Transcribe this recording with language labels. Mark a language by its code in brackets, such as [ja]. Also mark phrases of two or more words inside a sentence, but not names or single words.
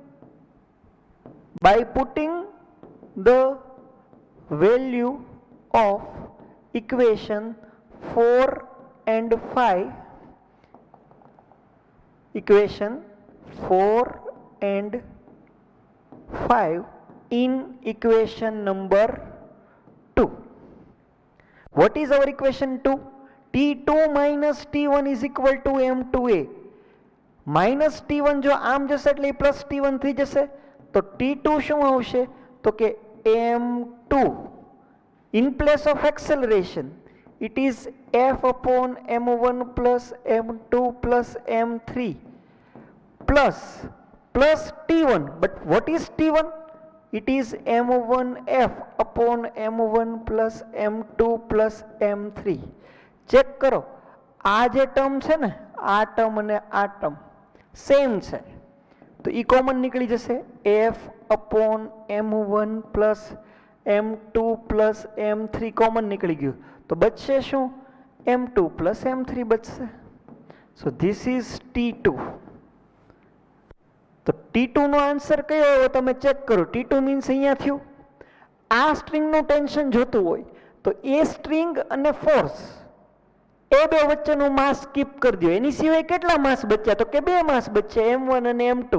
[en] By putting the value of equation 4 and 5, equation 4 and 5 in equation number 2. What is our equation 2? T2 minus T1 is equal to M2A. Minus T1 [gu] જો આમ જશે એટલે પ્લસ T1 થઈ જશે, તો T2 શું આવશે? તો કે M2. [en] In place of acceleration, it is F upon M1 plus M2 plus M3 plus T1. But what is T1? It is M1F upon M1 plus M2 plus M3. [gu] ચેક કરો, આ જે ટર્મ છે ને, આ ટર્મ અને આ ટર્મ સેમ છે, તો ઈ કોમન નીકળી જશે. [en] F upon M1 plus M2 plus M3 [gu] કોમન નીકળી ગયું, તો બચશે શું? [en] M2 plus M3 [gu] બચશે. [en] So this is T2. [gu] તો T2 નો આન્સર કયો આવ્યો તમે ચેક કરો. T2 મીન્સ અહીંયા થયું. આ સ્ટ્રિંગનું ટેન્શન જોતું હોય તો એ સ્ટ્રિંગ અને ફોર્સ એ બે વચ્ચેનું [en] mass skip [gu] કરી દો. એની સિવાય કેટલા માસ બચ્યા? તો કે બે માસ બચ્યા, M1 અને M2.